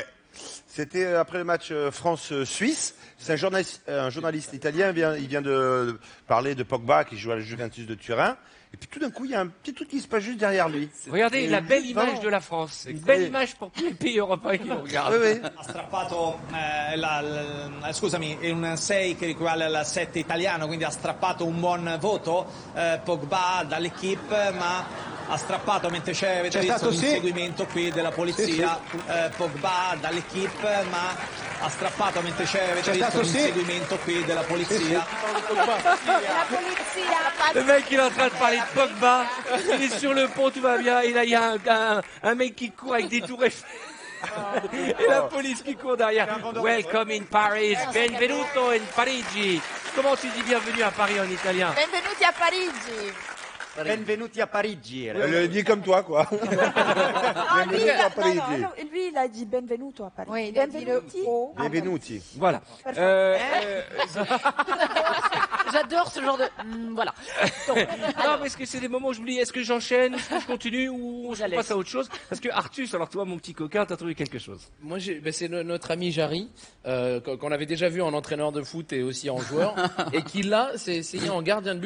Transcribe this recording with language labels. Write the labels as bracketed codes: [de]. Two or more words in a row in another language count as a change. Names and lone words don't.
[fr] C'était après le match France-Suisse. C'est un journaliste italien. Il vient de parler de Pogba qui joue à la Juventus de Turin. Et puis tout d'un coup, il y a un petit truc qui se passe juste derrière lui. Regardez la belle image vraiment- de la France. Une belle image pour tous les pays européens qui nous regardent. Oui, oui. [it] Ha strappato, scusami, è un 6 che equivale al 7 italiano, quindi ha strappato un buon voto. Pogba dall'equipe, ma ha strappato mentre avete visto l'inseguimento qui della polizia. Pogba dall'equipe, ma ha strappato mentre avete visto l'inseguimento qui della polizia. [fr] Le mec, il est en train de parler de Pogba. Il est sur le pont, tout va bien. Et là, il y a un mec qui court avec des tours Eiffel. Et la police qui court derrière. [en] Welcome in Paris. [it] Benvenuto in Parigi. [fr] Comment tu dis bienvenue à Paris en italien? [it] Benvenuti a Parigi. Benvenuti a Parigi. [fr] Elle le dit comme toi, quoi. Ah, lui, [it] Benvenuti a [fr] non, [it] Parigi. [fr] non, lui, il a dit [it] benvenuto a Parigi. [fr] Oui, il a dit le [it] Benvenuti. Benvenuti. [fr] Voilà. J'adore ce genre de. Voilà. Non, parce que c'est des moments où je me dis, est-ce que j'enchaîne, est-ce que je continue ou je passe à autre chose? Parce que Artus, alors toi, mon petit coquin, t'as trouvé quelque chose. Moi, c'est notre ami Jarry, qu'on avait déjà vu en entraîneur de foot et aussi en joueur, et qui là s'est essayé en gardien de but.